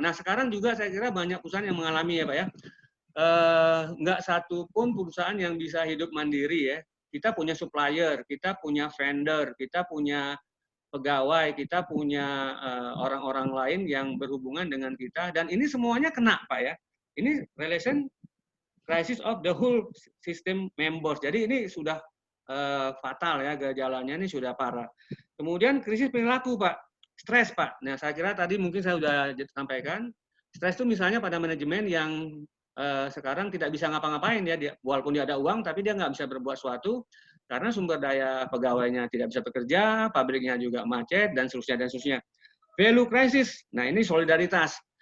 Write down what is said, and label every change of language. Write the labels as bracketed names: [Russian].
[Indonesian] Nah sekarang juga saya kira banyak perusahaan yang mengalami ya Pak ya. Nggak satu pun perusahaan yang bisa hidup mandiri ya. Kita punya supplier, kita punya vendor, kita punya pegawai, kita punya orang-orang lain yang berhubungan dengan kita, dan ini semuanya kena Pak ya. Ini [English] relation crisis of the whole system members. [Indonesian] Jadi ini sudah fatal ya, gejalanya ini sudah parah. Kemudian krisis perilaku Pak, stres Pak. Nah saya kira tadi mungkin saya sudah sampaikan, stres itu misalnya pada manajemen yang sekarang tidak bisa ngapa-ngapain ya, walaupun dia ada uang tapi dia nggak bisa berbuat sesuatu karena sumber daya pegawainya tidak bisa bekerja, pabriknya juga macet dan seterusnya dan seterusnya. [English] Value crisis, [Indonesian] nah ini solidaritas.